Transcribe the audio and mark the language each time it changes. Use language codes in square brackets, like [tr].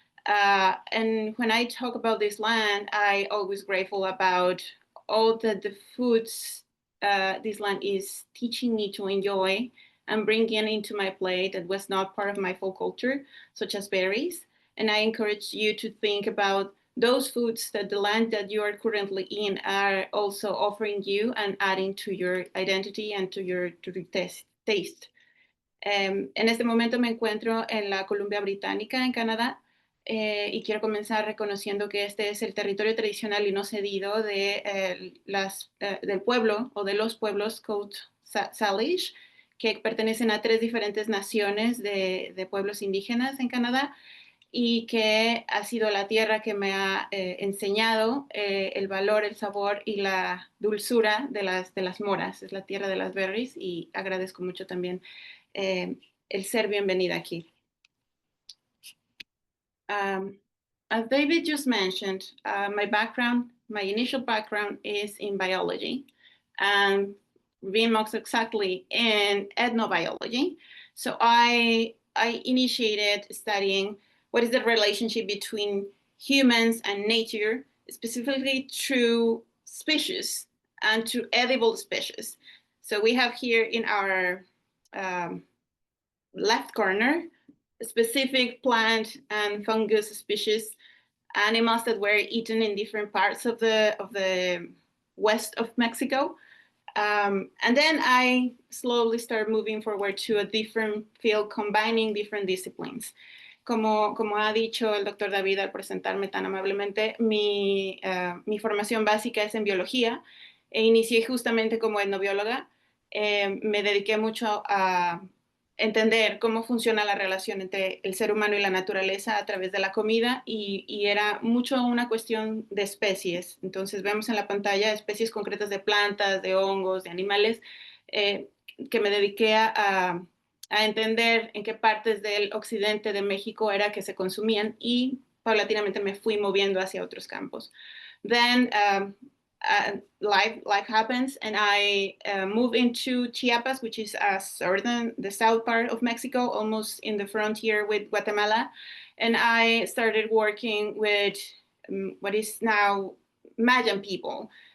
[en] And when I talk about this land, I always grateful about all the foods this land is teaching me to enjoy and bringing into my plate that was not part of my folk culture, such as berries. And I encourage you to think about those foods that the land that you are currently in are also offering you and adding to your identity and to your taste. [es] En este momento me encuentro en la Columbia Británica, en Canadá, y quiero comenzar reconociendo que este es el territorio tradicional y no cedido del pueblo o de los pueblos Coast Salish, que pertenecen a 3 diferentes naciones de pueblos indígenas en Canadá y que ha sido la tierra que me ha enseñado el valor, el sabor y la dulzura de las moras. Es la tierra de las berries y agradezco mucho también el ser bienvenida aquí. [en] As David just mentioned, my initial background is in biology, and being most exactly in ethnobiology. So I initiated studying what is the relationship between humans and nature, specifically through species and to edible species. So we have here in our left corner specific plant and fungus species, animals that were eaten in different parts of the west of Mexico. And then I slowly started moving forward to a different field, combining different disciplines. [es] Como ha dicho el doctor David al presentarme tan amablemente, mi formación básica es en biología e inicié justamente como etnobióloga. Me dediqué mucho a entender cómo funciona la relación entre el ser humano y la naturaleza a través de la comida y era mucho una cuestión de especies. Entonces vemos en la pantalla especies concretas de plantas, de hongos, de animales, que me dediqué a entender en qué partes del occidente de México era que se consumían y paulatinamente me fui moviendo hacia otros campos. [en] Then life happens, and I moved into Chiapas, which is the south part of Mexico, almost in the frontier with Guatemala. And I started working with what is now Mayan people.